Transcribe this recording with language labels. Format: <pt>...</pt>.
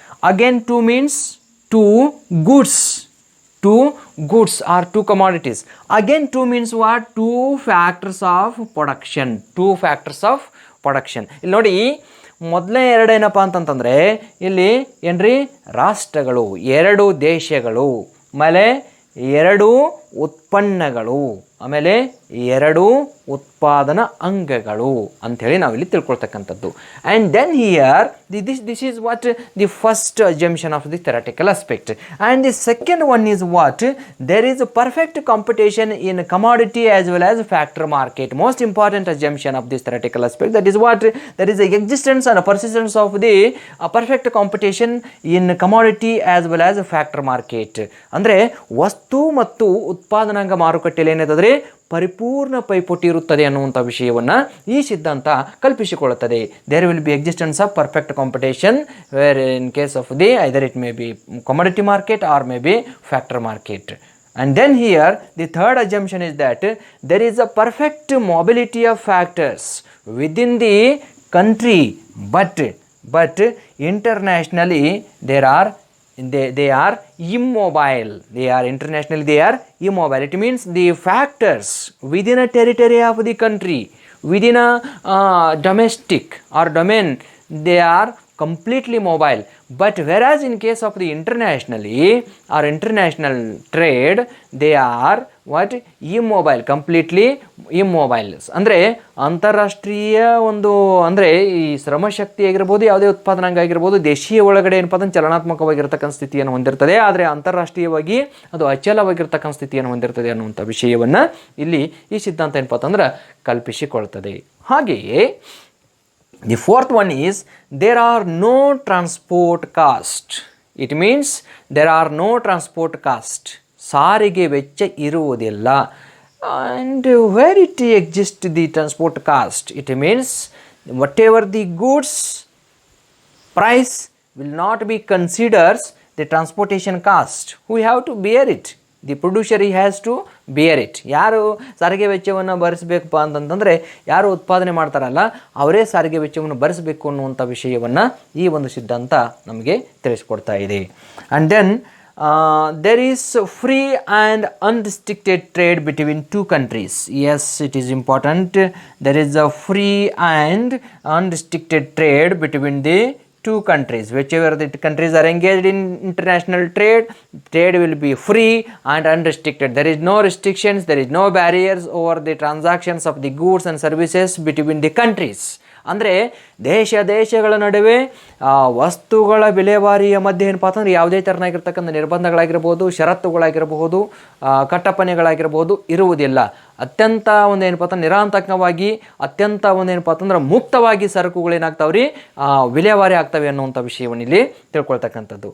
<en>Again 2 means 2 goods, 2 goods or 2 commodities. Again 2 means what, 2 factors of production, 2 factors of production.</en> <kn>ಇಲ್ಲಿ ನೋಡಿ, ಮೊದಲನೇ ಎರಡು ಏನಪ್ಪ ಅಂತಂತಂದರೆ ಇಲ್ಲಿ ಏನ್ರಿ, ರಾಷ್ಟ್ರಗಳು, ಎರಡು ದೇಶಗಳು, ಆಮೇಲೆ ಎರಡು ಉತ್ಪನ್ನಗಳು, ಆಮೇಲೆ ಎರಡು ಉತ್ಪಾದನಾ ಅಂಗಗಳು ಅಂಥೇಳಿ ನಾವಿಲ್ಲಿ ತಿಳ್ಕೊಳ್ತಕ್ಕಂಥದ್ದು.</kn> <en>And then here this is what the first assumption of the theoretical aspect. And the second one is what, there is perfect competition in commodity as well as factor market. Most important assumption of this theoretical aspect, that is what, that is the existence and persistence of the perfect competition in commodity as well as factor market.</en> <kn>ಅಂದರೆ ವಸ್ತು ಮತ್ತು ಉತ್ಪಾದನಾಂಗ ಮಾರುಕಟ್ಟೆಯಲ್ಲಿ ಏನಿದೆ ಪರಿಪೂರ್ಣ ಪೈಪೋಟಿ ಇರುತ್ತದೆ ಅನ್ನುವಂಥ ವಿಷಯವನ್ನು ಈ ಸಿದ್ಧಾಂತ ಕಲ್ಪಿಸಿಕೊಳ್ಳುತ್ತದೆ.</kn> <en>There will be existence of perfect competition where in case of the either it may be commodity market or may be factor market. And then here the third assumption is that there is a perfect mobility of factors within the country, but internationally they are immobile. They are internationally they are immobile. It means the factors within a territory of the country, within a domestic or domain, they are completely mobile. But whereas in case of the internationally or international trade, they are what, immobile, completely immobile.</en> <kn>ಅಂದರೆ ಅಂತಾರಾಷ್ಟ್ರೀಯ ಒಂದು ಅಂದರೆ ಈ ಶ್ರಮಶಕ್ತಿ ಆಗಿರ್ಬೋದು, ಯಾವುದೇ ಉತ್ಪಾದನಾಂಗ ಆಗಿರ್ಬೋದು, ದೇಶೀಯ ಒಳಗಡೆ ಏನಪ್ಪ ಅಂದ್ರೆ ಚಲನಾತ್ಮಕವಾಗಿರ್ತಕ್ಕಂಥ ಸ್ಥಿತಿಯನ್ನು ಹೊಂದಿರ್ತದೆ, ಆದರೆ ಅಂತಾರಾಷ್ಟ್ರೀಯವಾಗಿ ಅದು ಅಚಲವಾಗಿರ್ತಕ್ಕಂಥ ಸ್ಥಿತಿಯನ್ನು ಹೊಂದಿರ್ತದೆ ಅನ್ನುವಂಥ ವಿಷಯವನ್ನು ಇಲ್ಲಿ ಈ ಸಿದ್ಧಾಂತ ಏನಪ್ಪ ಅಂತಂದ್ರೆ ಕಲ್ಪಿಸಿಕೊಳ್ತದೆ.</kn> <en>ಹಾಗೆಯೇ the fourth one is, there are no transport cost. It means there are no transport cost.</en> <kn>ಸಾರಿಗೆ ವೆಚ್ಚ ಇರುವುದಿಲ್ಲ.</kn> <en>And where it exists the transport cost, it means whatever the goods price will not be considered the transportation cost. We have to bear it. The producer ಈ has to bear it.</en> <kn>ಯಾರು ಸಾರಿಗೆ ವೆಚ್ಚವನ್ನು ಭರಿಸಬೇಕಪ್ಪ ಅಂತಂತಂದರೆ ಯಾರು ಉತ್ಪಾದನೆ ಮಾಡ್ತಾರಲ್ಲ ಅವರೇ ಸಾರಿಗೆ ವೆಚ್ಚವನ್ನು ಭರಿಸಬೇಕು ಅನ್ನುವಂಥ ವಿಷಯವನ್ನು ಈ ಒಂದು ಸಿದ್ಧಾಂತ ನಮಗೆ ತಿಳಿಸ್ಕೊಡ್ತಾ ಇದೆ.</kn> <en>And then there is free and unrestricted trade between two countries. Yes, it is important. There is a free and unrestricted trade between the two countries. Whichever the countries are engaged in international trade, trade will be free and unrestricted. There is no restrictions, there is no barriers over the transactions of the goods and services between the countries.</en> <kn>ಅಂದರೆ ದೇಶಗಳ ನಡುವೆ ವಸ್ತುಗಳ ವಿಲೇವಾರಿಯ ಮಧ್ಯೆ ಏನಪ್ಪ ಅಂತಂದರೆ ಯಾವುದೇ ಥರನಾಗಿರ್ತಕ್ಕಂಥ ನಿರ್ಬಂಧಗಳಾಗಿರ್ಬೋದು, ಷರತ್ತುಗಳಾಗಿರಬಹುದು, ಕಟ್ಟಪ್ಪಣೆಗಳಾಗಿರ್ಬೋದು ಇರುವುದಿಲ್ಲ. ಅತ್ಯಂತ ಒಂದು ಏನಪ್ಪ ಅಂತಂದ್ರೆ ನಿರಾಂತಕವಾಗಿ ಅತ್ಯಂತ ಒಂದು ಏನಪ್ಪ ಅಂತಂದ್ರೆ ಮುಕ್ತವಾಗಿ ಸರಕುಗಳೇನಾಗ್ತಾವ್ರಿ ವಿಲೇವಾರಿ ಆಗ್ತವೆ ಅನ್ನುವಂಥ ವಿಷಯವನ್ನು ಇಲ್ಲಿ ತಿಳ್ಕೊಳ್ತಕ್ಕಂಥದ್ದು.</kn>